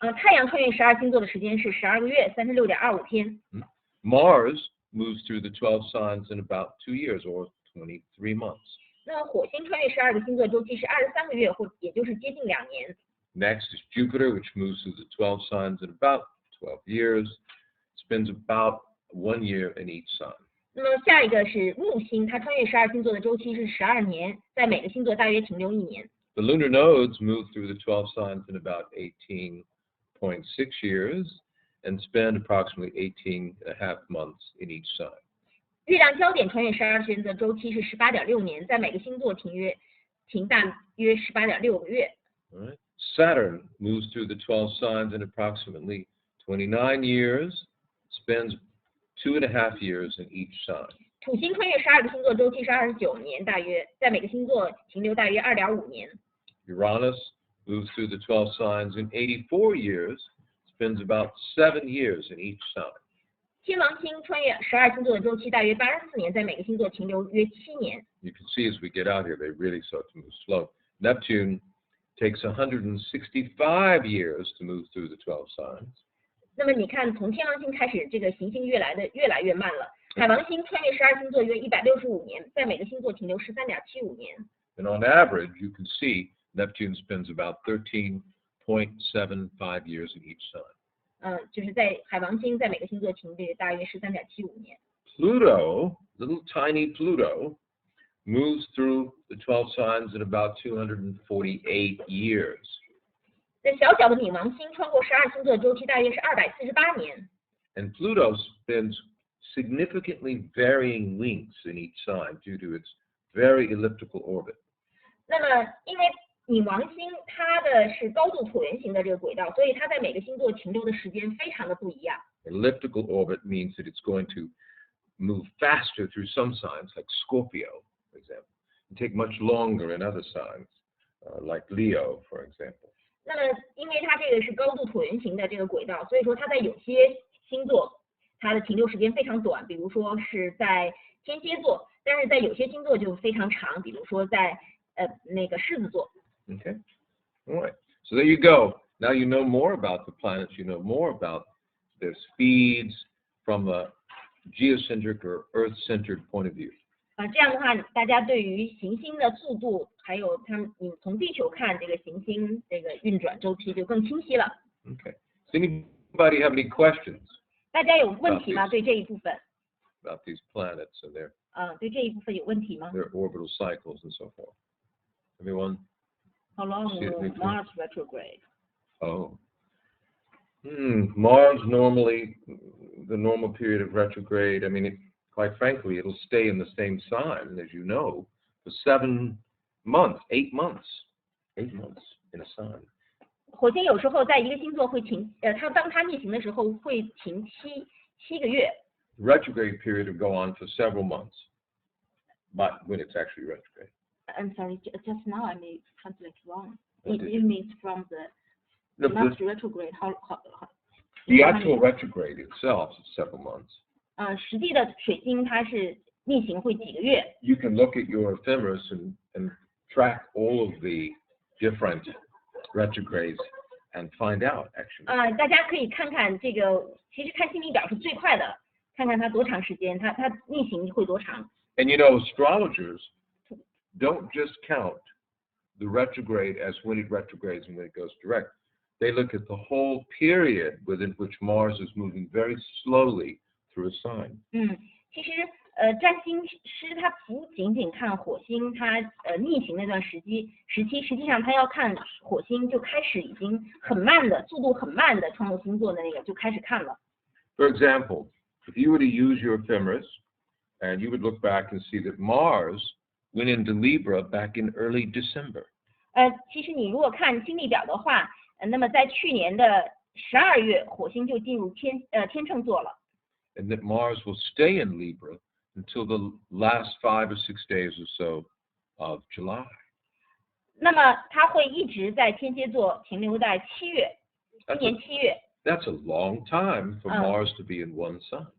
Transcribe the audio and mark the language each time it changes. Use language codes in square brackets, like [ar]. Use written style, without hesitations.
[zh] 太阳穿越12星座的时间是12个月，36.25天。 [en] Mars moves through the 12 signs in about 2 years or 23 months. [zh] 那么火星穿越12个星座周期是23个月，或也就是接近2年。 [en] Next is Jupiter, which moves through the 12 signs in about 12 years. Spends about 1 year in each sign. [zh] 那么下一个是木星，它穿越12星座的周期是12年，在每个星座大约停留1年。 [en] The lunar nodes move through the 12 signs in about 18.6 years and spend approximately 18.5 months in each sign. [zh] 月亮焦点穿越12星座的周期是18.6年，在每个星座停大约18.6个月。 [en] All right. Saturn moves through the 12 signs in approximately 29 years, spends 2.5 years in each sign. [zh] 土星穿越12个星座周期是29年，大约在每个星座停留大约2.5年。 [en] Uranus moves through the 12 signs in 84 years, spends about 7 years in each sign. [zh] 天王星穿越12星座的周期大约84年，在每个星座停留约7年。 [en] You can see as we get out here, they really start to move slow. Neptune takes 165 years to move through the 12 signs. [zh] 那么你看，从天王星开始，这个行星越来越慢了。海王星穿越12星座约165年，在每个星座停留13.75年。 [en] And on average, you can see Neptune spends about 13.75 years in each sign. [zh] 就是在海王星在每个星座停留大约13.75年。 [en] Pluto, little tiny Pluto, moves through the 12 signs in about 248 years. [zh] 在小小的冥王星穿过12星座周期大约是248年。 [en] And Pluto spends significantly varying lengths in each sign due to its very elliptical orbit. [zh] 那么因为冥王星它的是高度椭圆形的这个轨道，所以它在每个星座停留的时间非常的不一样。 [en] Elliptical orbit means that it's going to move faster through some signs, like Scorpio, for example, and take much longer in other signs, like Leo, for example. [zh] 那么因为它这个是高度椭圆形的这个轨道，所以说它在有些星座它的停留时间非常短，比如说是在天蝎座，但是在有些星座就非常长，比如说在那个狮子座。 [en] Okay, all right. So there you go. Now you know more about the planets. You know more about their speeds from a geocentric or Earth-centered point of view. [zh] 这样的话，大家对于行星的速度，还有你从地球看这个行星这个运转周期就更清晰了。 [en] Okay. Does anybody have any questions? [zh] 大家有问题吗？对这一部分？ [en] About these planets and their [zh] 对这一部分有问题吗？ [en] orbital cycles and so forth. Everyone? How long will Mars retrograde? Oh. Mars normally, the normal period of retrograde, I mean, quite frankly, it'll stay in the same sign, as you know, for 7 months, 8 months. 8 months in a sign. [zh] 火星有时候在一个星座会停，当它逆行的时候会停7个月。 [en] Retrograde period will go on for several months, but when it's actually retrograde. I'm sorry, just now I may translate wrong. It means from the Mars retrograde. How the actual retrograde itself is several months. [zh] 实际的水星它是逆行会几个月。 [en] You can look at your ephemeris and track all of the different retrogrades and find out actually. [zh] 大家可以看看这个，其实看星体表是最快的，看看它多长时间，它逆行会多长。 [en] And you know, astrologers don't just count the retrograde as when it retrogrades and when it goes direct. They look at the whole period within which Mars is moving very slowly through a sign. [zh] 其实占星师他不仅仅看火星它逆行那段时期，实际上他要看火星就开始已经很慢的速度很慢的穿过星座的那个就开始看了。 [en] For example, if you were to use your ephemeris, and you would look back and see that Mars went into Libra back in early December. [zh] 其实你如果看星历表的话，那么在去年的12月，火星就进入天秤座了。 [en] And that Mars will stay in Libra until the last 5 or 6 days or so of July. [zh] 那么它会一直在天蝎座停留在7月，今年7月。 [en] That's a long time for Mars to be in one sign.